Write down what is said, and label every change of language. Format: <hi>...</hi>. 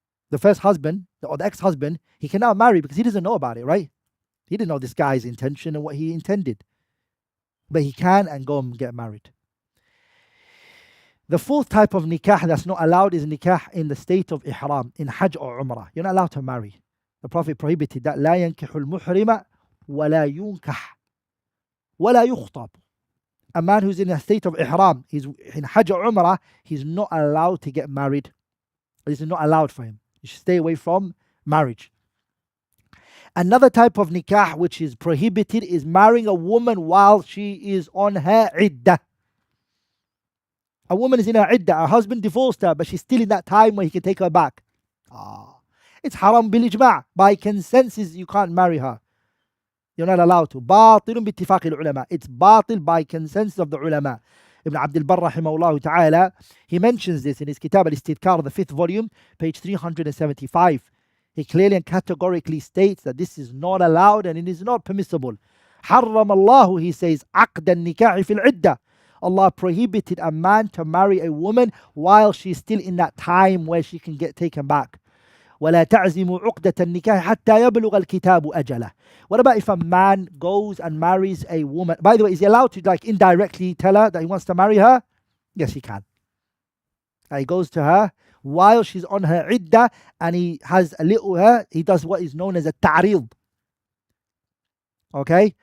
<en>The first husband, or the ex-husband, he can now marry because he doesn't know about it, right? He didn't know this guy's intention and what he intended. But he can and go and get married. The fourth type of nikah that's not allowed is nikah in the state of ihram, in hajj or umrah. You're not allowed to marry. The Prophet prohibited that.</en> <ar>لا ينكح المحرم ولا ينكح ولا يخطب.</ar> <en>A man who's in a state of ihram, he's in hajj or umrah, he's not allowed to get married. This is not allowed for him. You should stay away from marriage. Another type of nikah which is prohibited is marrying a woman while she is on her iddah. A woman is in her iddah, her husband divorced her, but she's still in that time where he can take her back. It's haram bil ijma'. By consensus, you can't marry her. You're not allowed to.</en> <ar>باطل باتفاق العلماء.</ar> <en>It's batil by consensus of the ulama. Ibn Abdul Barr rahimahullah ta'ala, he mentions this in his kitab al-Istidkar, the 5th volume, page 375. He clearly and categorically states that this is not allowed and it is not permissible.</en> <ar>حرم الله,</ar> <en>he says,</en> <ar>عقد النكاح في العدة.</ar> <en>Allah prohibited a man to marry a woman while she's still in that time where she can get taken back.</en> <ar>ولا تعزموا عقدة النكاح حتى يبلغ الكتاب أجله.</ar> <en>What about if a man goes and marries a woman? By the way, is he allowed to like indirectly tell her that he wants to marry her? Yes, he can. He goes to her while she's on her iddah and he has a little her. He does what is known as a ta'rid. Okay?</en>